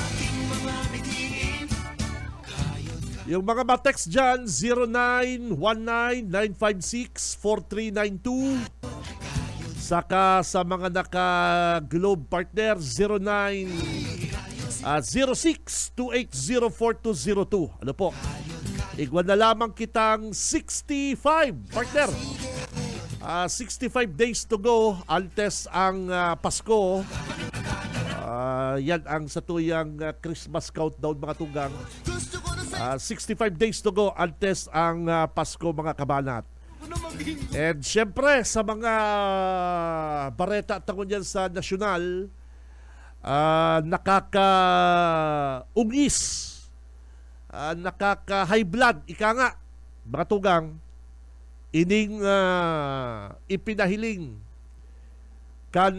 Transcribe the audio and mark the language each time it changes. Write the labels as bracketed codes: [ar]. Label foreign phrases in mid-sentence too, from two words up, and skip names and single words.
[tl] Yung mga matext dyan, 0919-956-4392. Saka sa mga naka-globe partner, 0906-280-4202. Ano po? [bik] Igwan na lamang kitang 65 partner. [en] 65 days to go [bik] antes ang Pasko. Yan ang satuyang [en] Christmas countdown [bik] mga tunggang. [en] 65 days to go [bik] antes ang Pasko mga kabanat. And syempre sa mga bareta at tangon yan sa nasyonal, nakaka-ungis, nakaka- [en] high blood, [bik] ika nga, mga tunggang, ining ipinahiling kan